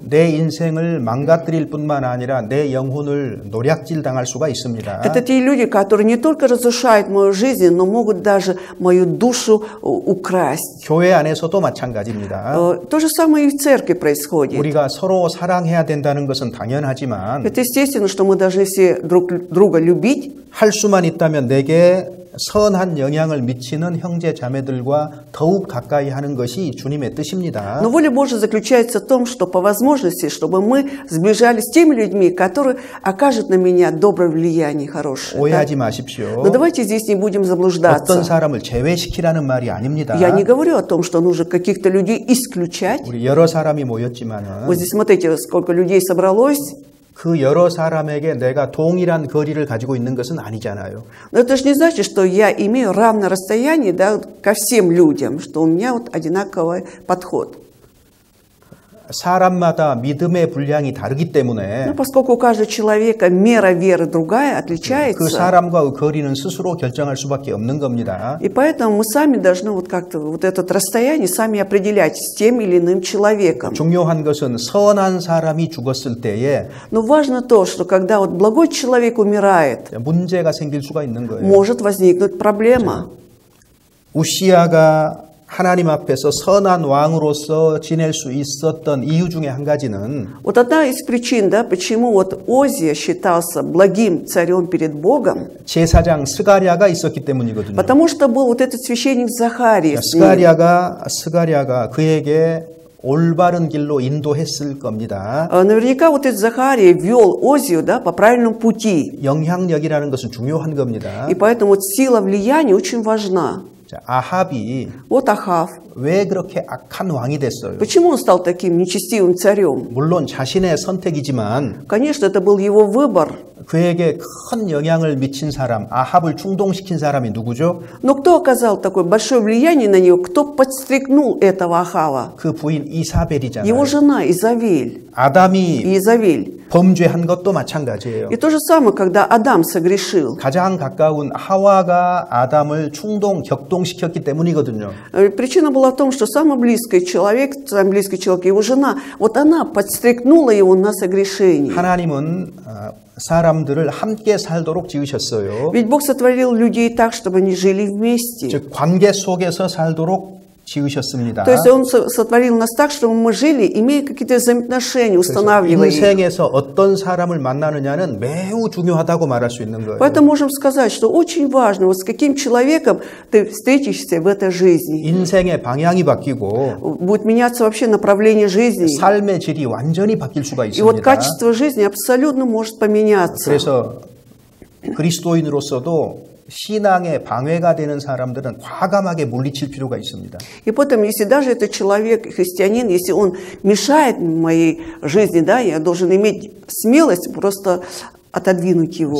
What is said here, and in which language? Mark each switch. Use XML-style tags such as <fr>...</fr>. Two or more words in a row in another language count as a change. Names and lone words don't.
<ko>내 인생을 망가뜨릴 뿐만 아니라 내 영혼을 노략질 당할 수가 있습니다.</ko> <ru>Это те люди, которые не только разрушают мою жизнь, но могут даже мою душу украсть.</ru> <ko>교회 안에서도 마찬가지입니다.</ko> <ru>То же самое и в церкви происходит.</ru> <ko>우리가 서로 사랑해야 된다는 것은 당연하지만</ko> <ru>Это естественно, что мы должны все друг друга любить.</ru> <ko>할 수만 있다면 내게 선한 영향을 미치는 형제 자매들과 더욱 가까이 하는 것이 주님의 뜻입니다.</ko> <ru>Но воля Божья заключается в том, что по возможности, чтобы мы сближались с теми людьми, которые окажут на меня доброе влияние, хорошее.</ru> <ko>오해하지 마십시오.</ko> <ru>Но давайте здесь не будем</ru> <ko>어떤</ko> <ru>заблуждаться.</ru> <ko>사람을 제외시키라는 말이 아닙니다.</ko> <ru>Я не говорю о том, что нужно каких-то людей исключать.</ru> <ko>우리 여러 사람이 모였지만은</ko> <ru>Вот здесь смотрите, сколько людей собралось.</ru> <ko>그 여러 사람에게 내가 동일한 거리를 가지고 있는 것은 아니잖아요.</ko> <ru>Но это же не значит, что я имею равное расстояние, да, ко всем людям, что у меня вот одинаковый подход.</ru> <ko>사람마다 믿음의 분량이 다르기 때문에</ko> <ru>Но поскольку у каждого человека мера веры другая,</ru> <ko>그</ko> <ru>отличается,</ru> <ko>사람과의 거리는 스스로 결정할 수밖에 없는 겁니다.</ko> <ru>и поэтому мы сами должны вот как-то вот это расстояние сами определять с тем или иным человеком.</ru> <ko>중요한 것은 선한 사람이 죽었을 때에</ko> <ru>Но важно то, что когда вот благой человек умирает,</ru> <ko>문제가 생길 수가 있는 거예요.</ko> <ru>может возникнуть проблема.</ru> <ko>우시아가 하나님 앞에서 선한 왕으로서 지낼 수 있었던 이유 중에 한 가지는</ko> <ru>Вот одна из причин, да, почему вот Озия считался благим царем перед Богом,</ru> <ko>제사장 스가랴가 있었기 때문이거든요.</ko> <ru>потому что был вот этот священник Захарий. с ним.</ru> <ko>스가랴가 그에게 올바른 길로 인도했을 겁니다.</ko> <ru>Наверняка вот этот Захарий вел Озию, да, по правильному пути.</ru> <ko>영향력이라는 것은 중요한 겁니다.</ko> <ru>И поэтому вот сила влияния очень важна.</ru> <ko>자, 아합이</ko> <ru>Вот Ахав.</ru> <ko>왜 그렇게 악한 왕이 됐어요?</ko> <ru>Почему он стал таким нечестивым царем?</ru> <ko>물론 자신의 선택이지만</ko> <ru>Конечно, это был его выбор.</ru> <ko>그에게 큰 영향을 미친 사람, 아합을 충동시킨 사람이 누구죠?</ko> <ru>Но кто оказал такое большое влияние на него? Кто подстрекнул этого Ахава?</ru> <ko>그 부인 이사벨이잖아요.</ko> <ru>Его жена Изавель.</ru> <ko>아담이</ko> <ru>Изавель.</ru> <ko>범죄한 것도 마찬가지예요.</ko> <ru>И то же самое, когда Адам согрешил.</ru> <ko>가장 가까운 하와가 아담을 격동시켰기 때문이거든요.</ko> <ru>Причина была в том, что самый близкий человек, его жена, вот она подстрекнула его на согрешение.</ru> <ko>하나님은 사람들을 함께 살도록 지으셨어요.</ko> <ru>Ведь Бог сотворил людей так, чтобы они жили вместе.</ru> <ko>즉 관계 속에서 살도록 지으셨습니다.</ko> <ru>То есть Он сотворил нас так, чтобы мы жили, имея какие-то взаимоотношения, устанавливая их.</ru> <ko>인생에서 어떤 사람을 만나느냐는 매우 중요하다고 말할 수 있는 거예요.</ko> <ru>Поэтому можем сказать, что очень важно, вот с каким человеком ты встретишься в этой жизни.</ru> <ko>인생의 방향이 바뀌고</ko> <ru>Будет меняться вообще направление жизни.</ru> <ko>삶의 질이 완전히 바뀔 수가</ko> <ru>И вот</ru> <ko>있습니다.</ko> <ru>качество жизни абсолютно может поменяться.</ru> <ko>그래서 그리스도인으로서도 신앙의 방해가 되는 사람들은 과감하게 물리칠 필요가 있습니다.</ko> <ru>И потом, если даже этот человек, христианин, если он мешает моей жизни, да, я должен иметь смелость просто отодвинуть его.</ru>